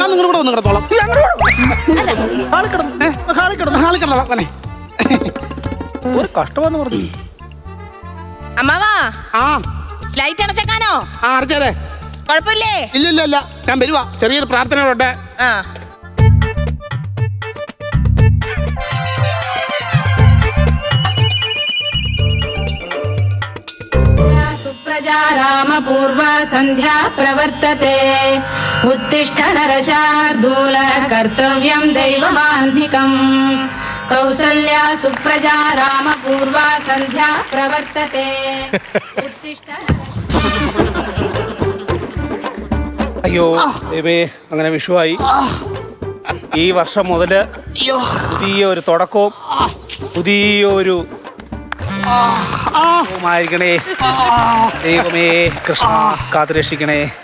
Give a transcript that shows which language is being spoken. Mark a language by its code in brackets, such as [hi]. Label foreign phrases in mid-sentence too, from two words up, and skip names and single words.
[ml] നിങ്ങൾ കൂടെ വന്ന് കിടത്തോളാം. ഒരു കഷ്ടമെന്ന് പറഞ്ഞു. അമ്മാവാ ആ ലൈറ്റ് അണച്ചേക്കാനോ? ആ അടച്ചേരെ. കുഴപ്പമില്ലേ? ഇല്ല ഞാൻ വരുവാ. ചെറിയൊരു പ്രാർത്ഥനയോടെ. ആ [sa] सुप्रजा रामपूर्वा सन्ध्या प्रवर्तते उत्तिष्ठ नरशार्दूल कर्तव्यं दैवमान्धिकम् कौसल्या सुप्रजा रामपूर्वा सन्ध्या प्रवर्तते उत्तिष्ठ [ml] അയ്യോ ദൈവമേ, അങ്ങനെ വിഷുവായി. ഈ വർഷം മുതല് പുതിയൊരു തുടക്കവും പുതിയൊരു ആയിരിക്കണേ. ദൈവമേ കൃഷ്ണ കാത്തുരക്ഷിക്കണേ.